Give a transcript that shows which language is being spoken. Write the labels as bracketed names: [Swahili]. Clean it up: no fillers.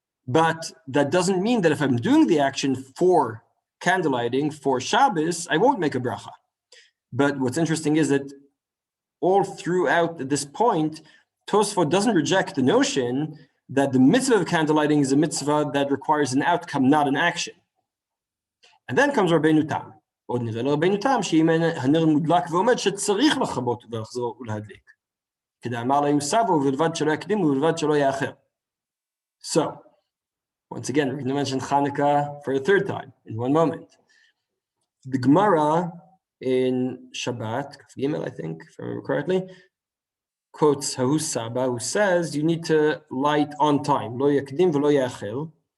[English] But that doesn't mean that if I'm doing the action for candle lighting for Shabbos, I won't make a bracha. But what's interesting is that all throughout this point, Tosfot doesn't reject the notion that the mitzvah of candle lighting is a mitzvah that requires an outcome, not an action. And then comes Rabbeinu Tam. [Hebrew] עוד נראה לרבנו תם שאם הנר מודלק ועומד שצריך לכבות ולחזור ולהדליק. כדאמר להם סבו ובלבד שלא יקדים ובלבד שלא יאחר. [English] So, once again, we're going to mention Hanukkah for a third time in one moment. The Gemara in Shabbat, Kaf Gimel, I think, if I remember correctly, quotes Hahus Saba, who says you need to light on time. [Hebrew] Lo yakdim v'lo ya'achel.